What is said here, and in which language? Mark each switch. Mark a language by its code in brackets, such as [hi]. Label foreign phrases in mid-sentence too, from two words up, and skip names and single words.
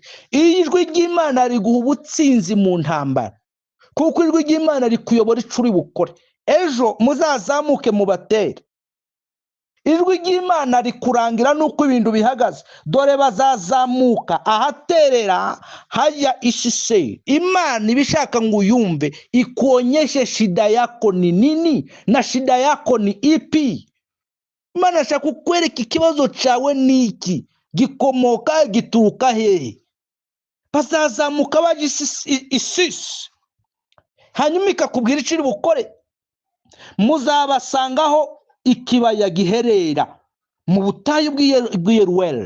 [rw] Ijwi ry'Imana riguha ubutsinzi mu ntambara, kuko ijwi ry'Imana rikuyobora ico uri bukore. Ejo muzazamuke mu batere. Ijwi ry'Imana rikurangira nuko ibintu bihagaze. Dore bazazamuka ahaterera hajya Ishiseri. Imana ibishaka ngo uyumve, [sw] ikuonyeshe shida yako ni nini na shida yako ni ipi. [rw] Imana ashaka kukwereka ikibazo cyawe niki, gikomoka gituruka hehe. Bazazamuka baje Isisi, hanyuma ikakubwira icyo uri bukore. Muzabasangaho ikibaya giherera mu butayu bw'Yeruweli.